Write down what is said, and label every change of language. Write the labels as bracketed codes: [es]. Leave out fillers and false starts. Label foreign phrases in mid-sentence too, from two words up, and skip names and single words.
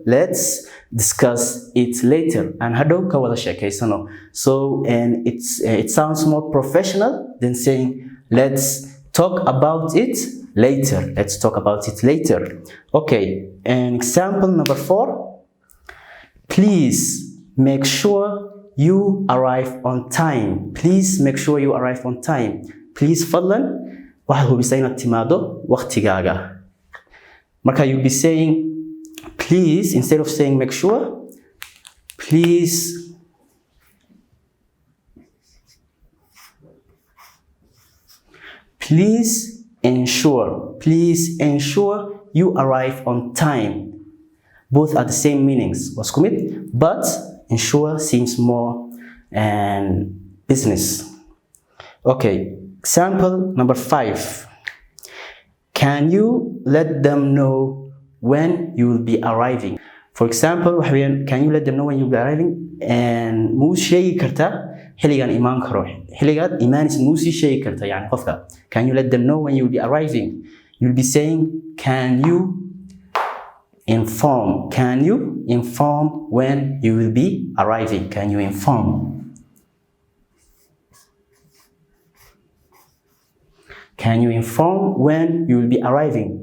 [en] Let's discuss it later. [so] And hado ka wada sheekaysano. [en] So, and it sounds more professional than saying let's talk about it later. Let's talk about it later. Okay, and example number 4. Please make sure you arrive on time. Please make sure you arrive on time. [so] Please fadlan waxaad hubisay inaad timaado waqtigaaga. [en] Marka you'll be saying please instead of saying make sure. Please ensure you arrive on time. Both are the same meanings, but ensure seems more business. Okay, example number 5. Can you let them know when you will be arriving? For example, can you let them know when you'll be arriving? [so] And muu sheegi kartaa xilligan imaan karo. Xilligaad imaanis muu sii sheegi kartaa yani qofka. [en] Can you let them know when you'll be arriving? You'll be saying, can you inform? Can you inform when you will be arriving? Can you inform? Can you inform when you will be arriving?